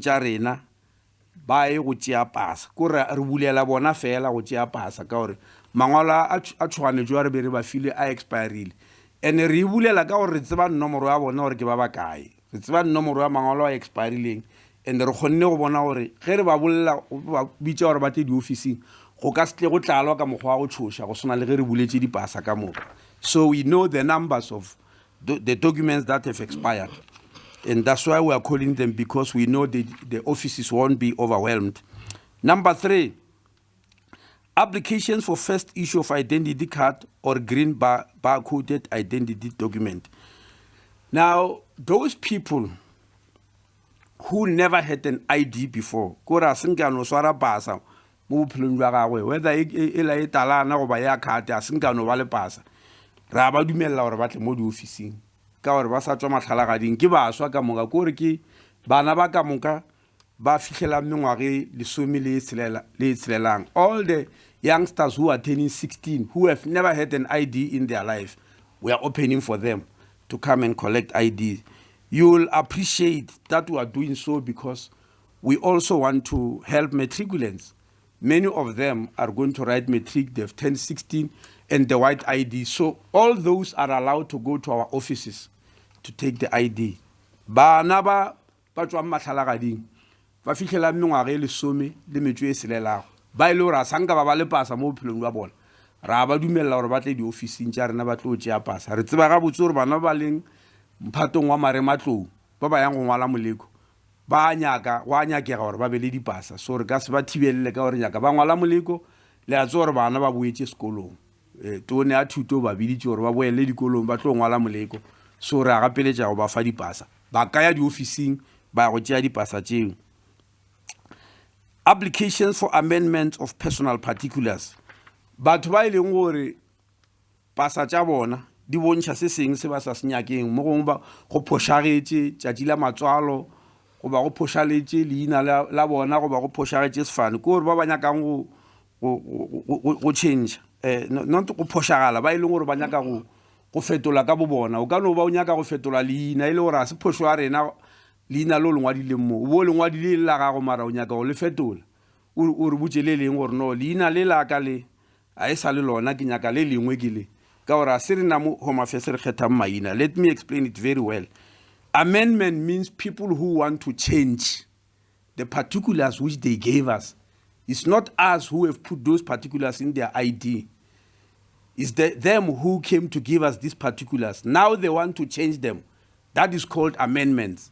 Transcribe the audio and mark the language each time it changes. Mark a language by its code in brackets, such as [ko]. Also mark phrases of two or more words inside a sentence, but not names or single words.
[nso] tša rena ba e go tšea pasa ko re bulela bona fela go tšea pasa ka gore mangwalo a tshwanetšwe wa re be re ba file a expirile and re bulela ka gore re tseba nomoro ya bona gore ke ba ba kae re tseba nomoro ya mangwalo a expirileng and re kgonne go bona gore ge re ba bolela ba bitša gore ba tle di ofising go ka se go tlalwa ka mokgwa go tshoša go sona le ge re buletše dipasa ka moka [en] so we know the numbers of the documents that have expired. And that's why we are calling them, because we know the offices won't be overwhelmed. Number 3, applications for first issue of identity card or green barcoded identity document. Now, those people who never had an ID before, whether [nso] e la e talana goba ya card a senkano ba le pasa, ra ba dumella gore ba tle mo diofising ka gore ba sa tswa matlhalagading ke baswa ka moka kore ke bana ba ka moka ba fitlhela mengwage lesome le tselelang. [en] All the youngsters who are turning 16 who have never had an ID in their life, we are opening for them to come and collect ID. You will appreciate that we are doing so because we also want to help matriculants. Many of them are going to write matric, they've turned 16, and the white ID. So all those are allowed to go to our offices to take the ID. [nso] Bana ba tswa matlhalagading ba fitlhela mengwage lesome le metso e selelago ba ile ra sanka ba le pasa mo bophelong ba bona, ra ba dumella gore ba tle diofising tša rena ba tlo tšea pasa. Re tseba ga botse gore bana ba leng mphatong wa marematlou ba ba yang go ngwala moleko ba nyaka wa nyakega gore ba be le dipasa, so re ka se ba thibelele ka gore nyaka ba ngwala moleko le a tse gore bana ba boetse sekolong. Tone a thuto ba biditse gore ba boele dikolong ba tlo ngwala moleko, so re a gapeletša go ba fa dipasa, ba ka ya diofising ba go tšea dipasa tšeo. [en] Applications for amendment of personal particulars. [nso] Batho ba ileng gore pasa tša bona di bontšha se seng se ba sa se nyakeng, mo gongwe ba go phošagetše tšatši la matswalo, go ba go phošaletše leina la bona, go ba go phošagetše sefane, ke gore ba ba nyakang go [en] change not [nso] go phošagala, ba ileng gore ba nyaka go fetola ka bo bona. O ka no ba o nyaka go fetola leina ile gore a se phošo ya rena leina lo lengwadileng mo, o bo lengwadile la gago mara o nyaka go le fetola, o re botše le leng gore no leina le la ka le a e sa le lona ke nyaka le lengwe ke le ka gore a se re na mo Home Affairs re kgethang maina. [en] Let me explain it very well. Amendment means people who want to change the particulars which they gave us. It's not us who have put those particulars in their ID. It's them who came to give us these particulars. Now they want to change them. That is called amendments.